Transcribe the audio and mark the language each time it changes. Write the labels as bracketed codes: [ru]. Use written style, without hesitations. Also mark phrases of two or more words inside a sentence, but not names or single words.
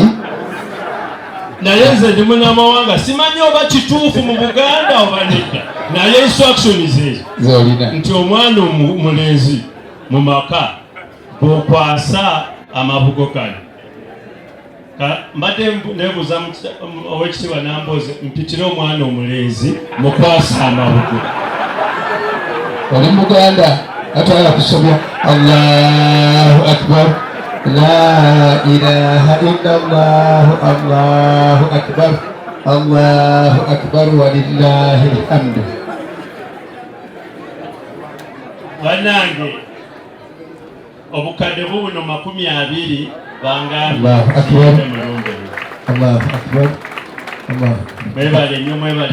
[lg] Naye nze ndi munnamawanga simanyi oba kituufu mu Buganda oba nedda naye instruction zezo nti omwana omulenzi mu maka bw'okwasa amabugo kano. Mbadde nebuuza owekitiibwa Nambozzi mpitire omwana omulenzi mukwasa amabugo. Oli Muganda atwala kusobya [ar] الله أكبر لا إله إلا الله الله أكبر الله أكبر ولله الحمد. [lg] Bannange obukadde buno 20 bangambye [ar] الله أكبر [lg] mwebale nnyo mwebale